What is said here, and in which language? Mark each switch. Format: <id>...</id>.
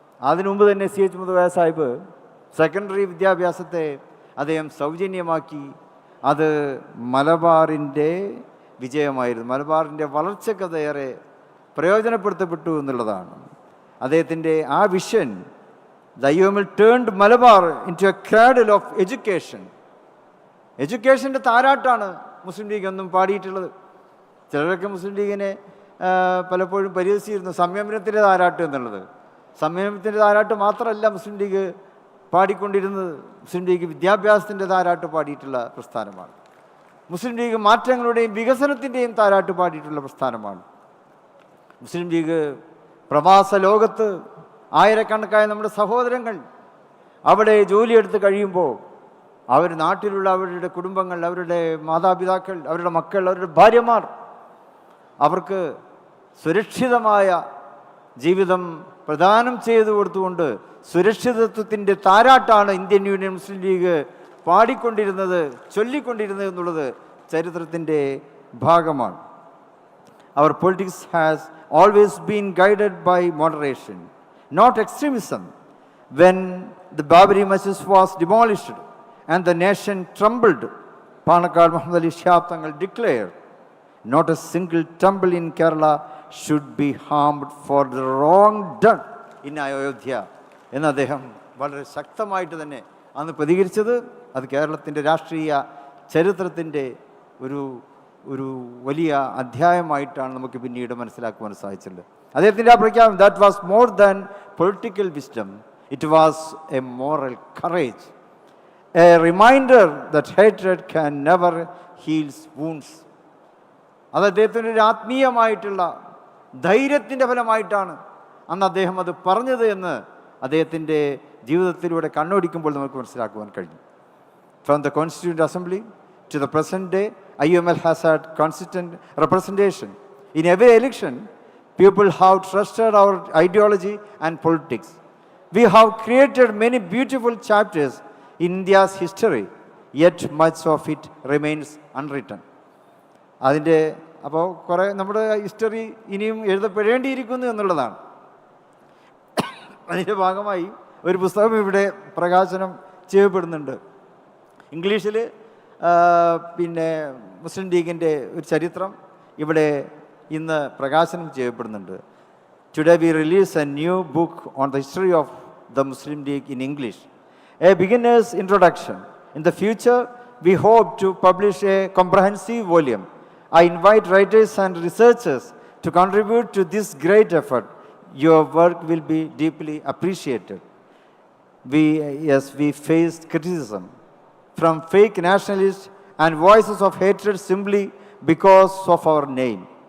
<ml>അതിനു മുമ്പ് തന്നെ CH മുതുകോയ സാഹിബ് സെക്കൻഡറി വിദ്യാഭ്യാസത്തെ അദ്ദേഹം സൗജന്യമാക്കി. അത് മലബാറിൻ്റെ വിജയമായിരുന്നു. മലബാറിൻ്റെ വളർച്ചയ്ക്ക് അതേറെ പ്രയോജനപ്പെടുത്തപ്പെട്ടു എന്നുള്ളതാണ് അദ്ദേഹത്തിൻ്റെ ആ vision.</ml> <en>The UML turned Malabar into a cradle of education,</en> <ml>എഡ്യൂക്കേഷൻ്റെ താരാട്ടാണ് Muslim league എന്നും പാടിയിട്ടുള്ളത്. ചിലരൊക്കെ മുസ്ലിം ലീഗിനെ പലപ്പോഴും പരിഹസിച്ചിരുന്നു സംയമനത്തിൻ്റെ താരാട്ട് എന്നുള്ളത്. സംയമനത്തിൻ്റെ താരാട്ട് മാത്രമല്ല മുസ്ലിം ലീഗ് പാടിക്കൊണ്ടിരുന്നത്. മുസ്ലിം ലീഗ് വിദ്യാഭ്യാസത്തിൻ്റെ താരാട്ട് പാടിയിട്ടുള്ള പ്രസ്ഥാനമാണ്. മുസ്ലിം ലീഗ് മാറ്റങ്ങളുടെയും വികസനത്തിൻ്റെയും താരാട്ട് പാടിയിട്ടുള്ള പ്രസ്ഥാനമാണ്. മുസ്ലിം ലീഗ് പ്രവാസ ലോകത്ത് ആയിരക്കണക്കായ നമ്മുടെ സഹോദരങ്ങൾ അവിടെ ജോലിയെടുത്ത് കഴിയുമ്പോൾ അവർ നാട്ടിലുള്ള അവരുടെ കുടുംബങ്ങൾ, അവരുടെ മാതാപിതാക്കൾ, അവരുടെ മക്കൾ, അവരുടെ ഭാര്യമാർ, അവർക്ക് സുരക്ഷിതമായ ജീവിതം പ്രദാനം ചെയ്തു കൊടുത്തുകൊണ്ട് സുരക്ഷിതത്വത്തിൻ്റെ താരാട്ടാണ് ഇന്ത്യൻ യൂണിയൻ മുസ്ലിം ലീഗ് പാടിക്കൊണ്ടിരുന്നത്, ചൊല്ലിക്കൊണ്ടിരുന്നത് എന്നുള്ളത് ചരിത്രത്തിൻ്റെ ഭാഗമാണ്.</ml> <en>Our politics has always been guided by moderation, not extremism. When the Babri Masjid was demolished and the nation trembled, Panakkad Muhammad Ali Shah Tangal declared, not a single temple in Kerala should be harmed for the wrong done in Ayodhya.</en> <ml>എന്ന് അദ്ദേഹം വളരെ ശക്തമായിട്ട് തന്നെ അന്ന് പ്രതികരിച്ചത് അത് കേരളത്തിൻ്റെ രാഷ്ട്രീയ ചരിത്രത്തിൻ്റെ ഒരു വലിയ അധ്യായമായിട്ടാണ് നമുക്ക് പിന്നീട് മനസ്സിലാക്കുവാൻ സാധിച്ചിട്ടുള്ളത്. അദ്ദേഹത്തിൻ്റെ ആ പ്രഖ്യാപനം,</ml> <en>That was more than political wisdom, it was a moral courage, a reminder that hatred can never heals wounds.</en> <ml>അത് അദ്ദേഹത്തിൻ്റെ ഒരു ആത്മീയമായിട്ടുള്ള ധൈര്യത്തിൻ്റെ ഫലമായിട്ടാണ് അന്ന് അദ്ദേഹം അത് പറഞ്ഞത് എന്ന് അദ്ദേഹത്തിൻ്റെ ജീവിതത്തിലൂടെ കണ്ണോടിക്കുമ്പോൾ നമുക്ക് മനസ്സിലാക്കുവാൻ കഴിഞ്ഞു.</ml> <en>From the Constituent Assembly to the present day, IUML has had consistent representation. In every election, people have trusted our ideology and politics. We have created many beautiful chapters in India's history, yet much of it remains unwritten.</en> <ml>അതിൻ്റെ അപ്പോൾ കുറേ നമ്മുടെ history ഇനിയും എഴുതപ്പെടേണ്ടിയിരിക്കുന്നു എന്നുള്ളതാണ്. അതിൻ്റെ ഭാഗമായി ഒരു പുസ്തകം ഇവിടെ പ്രകാശനം ചെയ്യപ്പെടുന്നുണ്ട്. ഇംഗ്ലീഷിൽ പിന്നെ മുസ്ലിം ലീഗിൻ്റെ ഒരു ചരിത്രം ഇവിടെ ഇന്ന് പ്രകാശനം ചെയ്യപ്പെടുന്നുണ്ട്.</ml> <en>Today we release a new book on the history of the Muslim League in English, a beginners introduction. In the future we hope to publish a comprehensive volume. I invite writers and researchers to contribute to this great effort. Your work will be deeply appreciated. We faced criticism from fake nationalists and voices of hatred simply because of our name.</en>